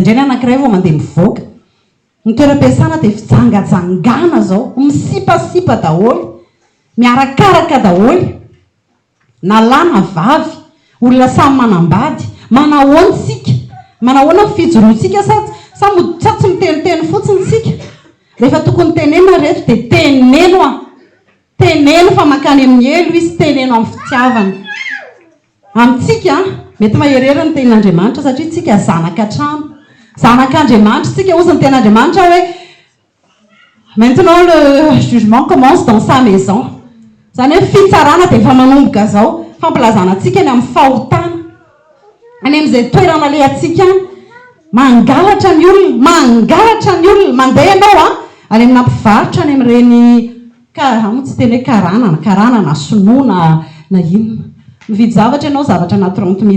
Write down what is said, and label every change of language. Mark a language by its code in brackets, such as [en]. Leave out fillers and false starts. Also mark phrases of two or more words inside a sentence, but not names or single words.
[mg] indray ny anankiray vao mandeha mivoaka ny toeram-piasana dia fijangajangana zao misipasipa daholy miarakaraka daholy na lahy na vavy olona samy manambady manahoana sika manahoana fijoroantsika sa tsy miteniteny fotsiny sika rehefa tokony tenena rehetra dia teneno teneno fa makany amin'ny elo izy teneno amin'ny fitiavana amintsika mety maherera ny tenin'Andriamanitra satria tsika zanak'Andriamanitra tsika ozy ny ten'Andriamanitra hoe [fr] maintenant le jugement commence dans sa maison [mg] zany hoe fitsarana dia efa manomboka zao fampilazana atsika ny amin'ny fahotana any amin'izay toerana le atsika mangalatra ny olona mandeha ianao any amina mpivarotra any amin'ireny tsy teny hoe karanana sonoana na inona mividy zavatra ianao zavatra na 30 000